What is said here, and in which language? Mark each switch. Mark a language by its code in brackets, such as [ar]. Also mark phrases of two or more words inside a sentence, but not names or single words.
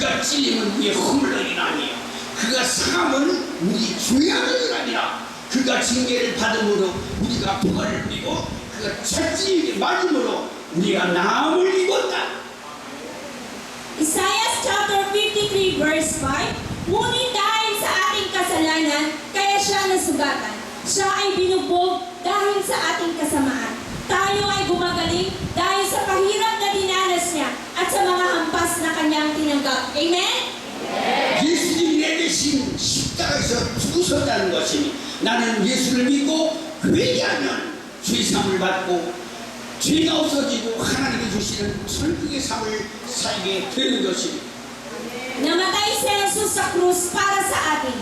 [ko] 찔림은 우리의 허물로 인하며 그가 상함은 우리 죄악을 인하니라. 그가 징계를 받음으로 우리가 벌을 누리고 그가 채찍에 맞음으로 우리가 나음을 입었다. [en] Isaiah chapter 53 verse 5, [tl] ngunit dahil sa ating kasalanan, kaya siya nasugatan. Siya ay binugbog dahil sa ating kasamaan. Tayo ay gumagaling dahil sa pahirap na dinanas niya at sa mga hampas na kanyang tinanggap. Amen? [ko] 예수님이 내 대신 십자가에서 죽으셨다는 것이니 나는 예수를 믿고 회개하면 죄사함을 받고 죄가 없어지고 하나님이 주시는 천국의 삶을 살게 되는 것입니다. [tl] Namatay si Jesus sa krus para sa atin.